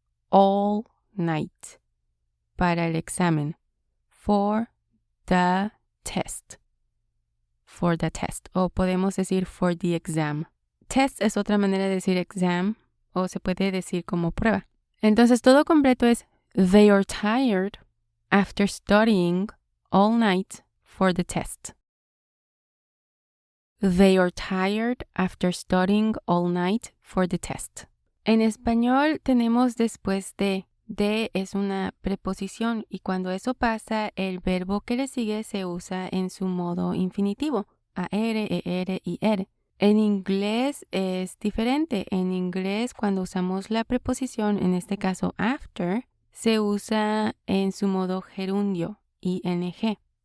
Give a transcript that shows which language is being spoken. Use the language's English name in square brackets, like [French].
[English] All night. [Spanish] Para el examen. [English] For the test. For the test. [Spanish] O podemos decir [English] for the exam. [Spanish] Test es otra manera de decir exam o se puede decir como prueba. Entonces todo completo es [English] they are tired after studying all night for the test. They are tired after studying all night for the test. [Spanish] En español tenemos después de es una preposición y cuando eso pasa, el verbo que le sigue se usa en su modo infinitivo, AR, ER y ER. En inglés es diferente. En inglés, cuando usamos la preposición, en este caso after, se usa en su modo gerundio, ING.